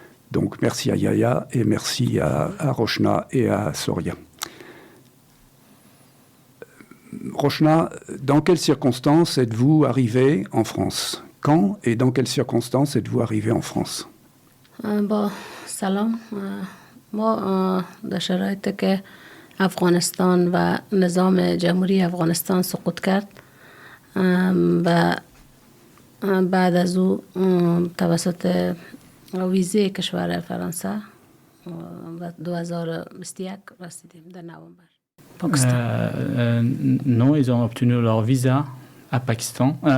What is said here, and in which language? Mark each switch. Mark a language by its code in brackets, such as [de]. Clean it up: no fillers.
[fr] Donc merci à Yaya et merci à Roshna et à Soria. Roshna, dans quelles circonstances êtes-vous arrivé en France? Quand et dans quelles circonstances êtes-vous arrivé en France? [fa] سلام ما در شرایطی که افغانستان و نظام جمهوری افغانستان سقوط کرد و بعد از او توسط ویزه کشور فرانسه و 2021 رسیدیم در نوامبر پاکستان. [fr] Non, ils ont obtenu leur visa au Pakistan.